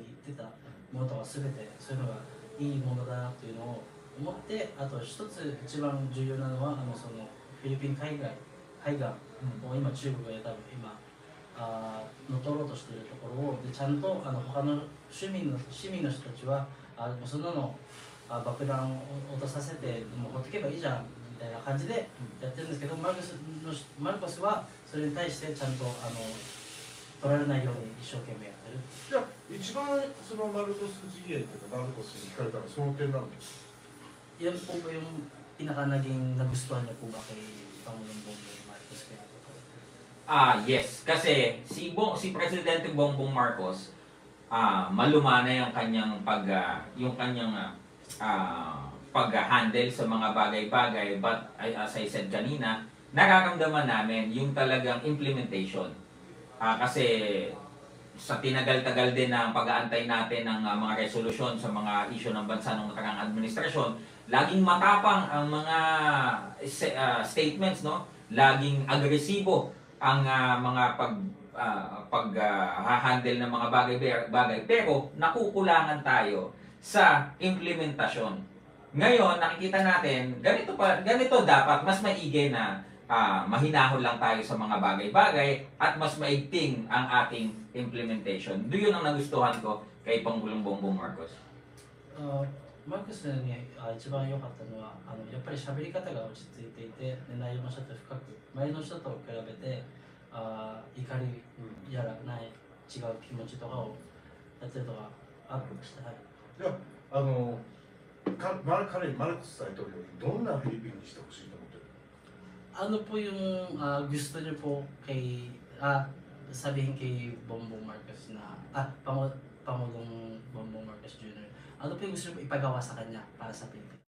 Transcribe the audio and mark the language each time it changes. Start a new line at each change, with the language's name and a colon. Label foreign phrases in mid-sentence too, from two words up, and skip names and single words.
Japanese: 言ってたものとは全てそういうのがいいものだなというのを思って、あと一つ一番重要なのはそのフィリピン海岸を今中国が多分今乗っ取ろうとしているところをでちゃんと他の市民の人たちはもうそんなの爆弾を落とさせてもうほっとけばいいじゃんみたいな感じでやってるんですけど、マルコスはそれに対してちゃんと取られないように一生懸命やってる。じゃあ一番そのマルコス陣営というかマルコスに惹かれたのはその点なんですか
Filipino: ？Yan po ba yung pinaka naging nagustuhan niyo po ba kay Pangulong Bongbong Marcos kaya po? Yes. Kasi si Presidente Bongbong Marcos, malumana yung kanyang pag-handle sa mga bagay-bagay.
English: But as I said
Filipino: kanina, nararamdaman namin yung talagang implementation. Kasi sa tinagal-tagal din ng pag-aantay natin ng mga resolusyon sa mga issue ng bansa ng nakarang administrasyon, laging matapang ang mga statements, no? Laging agresibo ang mga pag-handle ng mga bagay-bagay, pero nakukulangan tayo sa implementasyon. Ngayon, nakikita natin, ganito dapat, mas maigi na mahinahon lang tayo sa mga bagay-bagay at mas maigting ang ating implementation. Yun ang nagustuhan ko kay Pangulong Bongbong Marcos.
Japanese: マルコスに一番良かったのはやっぱり喋り方が落ち着いていて、内容もちょっと深く前の人と比べて怒りやらない違う気持ちとかをやってるのがあるんですね。じゃあマルコス大統領にどんなフィリピンにしてほしいと思ってる？
Filipino: Ano po yung gusto niyo po kay sabihin kay Bongbong Marcos na Pangulong Bongbong Marcos Jr. Ano po yung gusto niyo ipagawa sa kanya para sa Pilipinas?